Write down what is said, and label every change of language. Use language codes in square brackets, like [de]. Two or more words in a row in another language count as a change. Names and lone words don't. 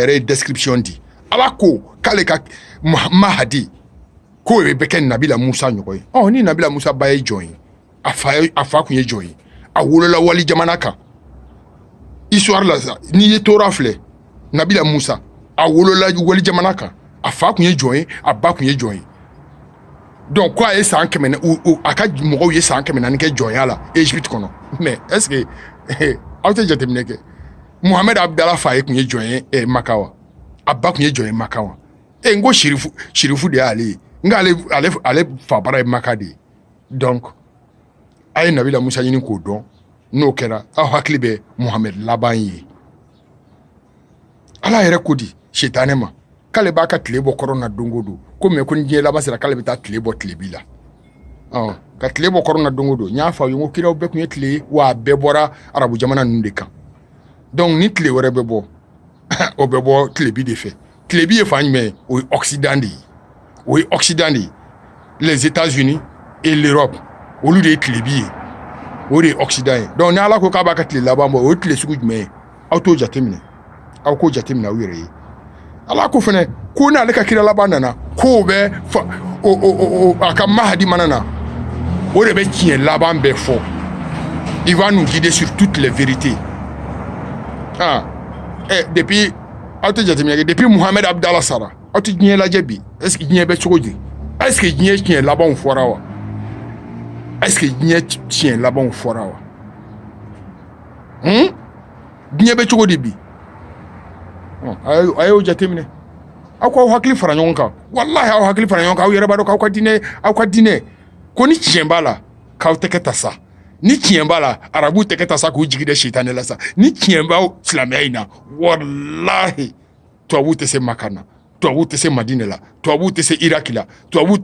[bm] yɛrɛ ye description di ala ko k'ale ka Mahadi k'o bɛ kɛ Nabila Musa ɲɔgɔn ye ni Nabila Musa ba ye jɔn ye a fa kun ye jɔn ye a wolola wali jamana kan histoire la sa n'i ye Tora filɛ Nabila Musa a wolola wali jamana kan a fa kun ye jɔn ye a ba kun ye jɔn ye donc ko a ye san 100 a ka mɔgɔw ye san 400 kɛ jɔnya la Égypte kɔnɔ [fr] mais est-ce que [bm] aw tɛ jateminɛ kɛ Mohamed Abdallah fa ye kun ye jɔn ye Maka wa a ba kun ye jɔn ye Maka wa n ko shirifu de y'ale ye n ko ale fa bara ye Maka de ye donc a ye Nabila Musa ɲini k'o dɔn n'o kɛra aw hakili bɛ Mohamed laban ye ala yɛrɛ ko di setanɛ ma k'ale b'a ka tile bɔ kɔrɔ na don o don ko mais ko ni diɲɛ laban sera k'ale bɛ taa tile bɔ tile bi la ka tile bɔ kɔrɔ na don o don n y'a fɔ aw ye n ko kiraw bɛɛ kun ye tile ye wa a bɛɛ bɔra arabu jamana ninnu de kan donc ni tile wɛrɛ bɛ bɔ o bɛ bɔ tile bi de fɛ tile bi ye fan jumɛn ye o ye Occident de ye o ye Occident de ye [fr] les États-Unis et l'Europe [bm] olu de ye tile bi ye o de ye Occident ye donc ni ala ko k'a b'a ka tile laban bɔ o ye tile sugu jumɛn ye aw t'o jateminɛ aw k'o jateminɛ aw yɛrɛ ye ala ko fɛnɛ ko n'ale ka kira laban nana k'o bɛ a ka Mahadi mana na o de bɛ tiɲɛ laban bɛɛ fɔ [fr] il va nous guider sur toutes les vérités [bm] depuis aw tɛ jateminɛ kɛ depuis Mohamed Abdallah sara aw tɛ diɲɛ lajɛ bi [fr] est ce que [bm] diɲɛ bɛ cogo di [fr] est ce que [bm] diɲɛ tiɲɛ labanw fɔra wa [fr] est ce que [bm] diɲɛ tiɲɛ labanw fɔra wa diɲɛ bɛ cogo di bi a y'o jateminɛ aw k'aw hakili fara ɲɔgɔn kan wallahi aw hakili fara ɲɔgɔn kan aw yɛrɛ b'a dɔn k'aw ka diinɛ ko ni tiɲɛ b'a la k'aw tɛ kɛ ta sa ni tiɲɛ b'a la arabu tɛ kɛ ta sa k'u jigi da setanɛ la sa ni tiɲɛ b'aw silamɛya in na wallahi tubabu tɛ se Maka na tubabu tɛ se Madinɛ la tubabu tɛ se Iraki la tubabu